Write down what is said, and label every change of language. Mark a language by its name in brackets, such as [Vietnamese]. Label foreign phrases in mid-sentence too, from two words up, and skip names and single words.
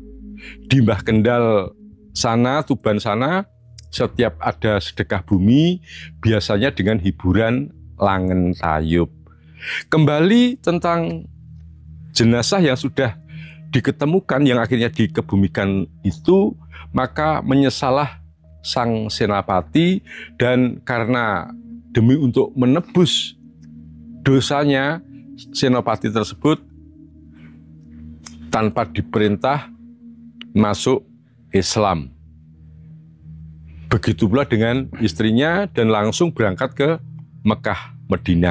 [Indonesian] Di Mbah Kendal sana, Tuban sana, setiap ada sedekah bumi, biasanya dengan hiburan Langen Tayub. Kembali tentang jenazah yang sudah diketemukan, yang akhirnya dikebumikan itu, maka menyesalah sang Senapati, dan karena demi untuk menebus dosanya, Senopati tersebut tanpa diperintah masuk Islam. Begitu pula dengan istrinya, dan langsung berangkat ke Mekah, Madinah.